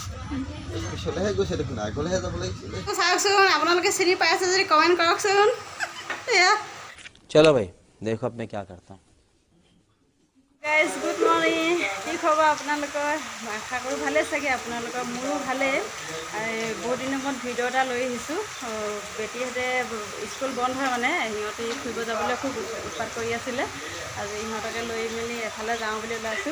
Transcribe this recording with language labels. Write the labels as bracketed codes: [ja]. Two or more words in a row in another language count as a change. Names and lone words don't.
[as] পিছলেহে গৈছে দেখোন, আগলেহে যাব লাগিছিলে। চাওকচোন, আপোনালোকে চিনি পাই আছে যদি কমেণ্ট কৰকচোন। [hi] चलो भाई देखो अब मैं क्या करता हूँ। [en] guys good morning. [as] কি খবৰ আপোনালোকৰ? আশা কৰোঁ ভালেই চাগে আপোনালোকৰ। মোৰো ভালেই। বহুত দিনৰ মূৰত ভিডিঅ' এটা লৈ আহিছোঁ। বেটীহঁতে স্কুল বন্ধ হয় মানে, সিহঁতে ফুৰিব যাবলৈ খুব উৎপাত কৰি আছিলে। আজি ইহঁতকে লৈ মেলি এফালে যাওঁ বুলি ওলাইছোঁ।